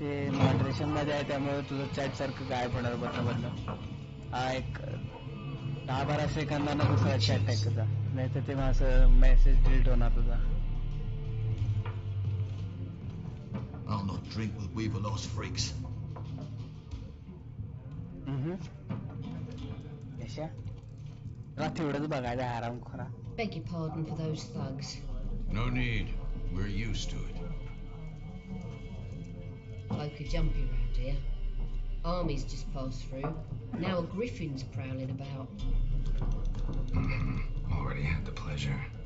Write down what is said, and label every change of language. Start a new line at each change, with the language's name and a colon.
Marathi: हे मॉडरेशन मध्ये आहे त्यामुळे तुझं चॅट सारखं गायब होणार बदला. हा एक 10-12 सेकंदांना दुसरा चॅट टाकायचा, नाही तर ते माझं मेसेज डिलीट होणार तुझा.
English: I'll not drink with we've-a-lost freaks.
Marathi: यशा तुला तेवढंच बघायचं आराम खोरा.
English: Beg your pardon for those thugs. No need. We're used to it. Bloke are jumpy round here. Armies just passed through. Now a griffin's prowling about. Already had the pleasure.